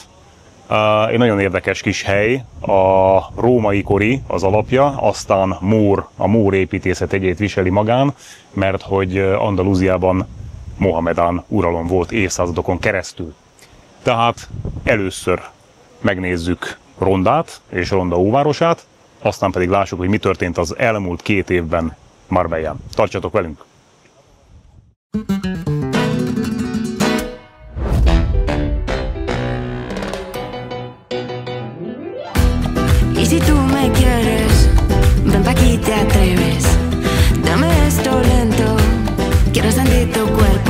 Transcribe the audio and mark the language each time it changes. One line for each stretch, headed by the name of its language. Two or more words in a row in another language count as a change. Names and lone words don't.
Hungarian: Egy nagyon érdekes kis hely, a római kori az alapja, aztán a mór építészet egyét viseli magán, mert hogy Andalúziában Mohamedán uralom volt évszázadokon keresztül. Tehát először megnézzük Rondát és Ronda óvárosát, aztán pedig lássuk, hogy mi történt az elmúlt 2 évben Marbellán. Tartsatok velünk!
Spanish: Y si tú me quieres, ven pa' aquí, te atreves. Dame esto lento, quiero sentir tu cuerpo.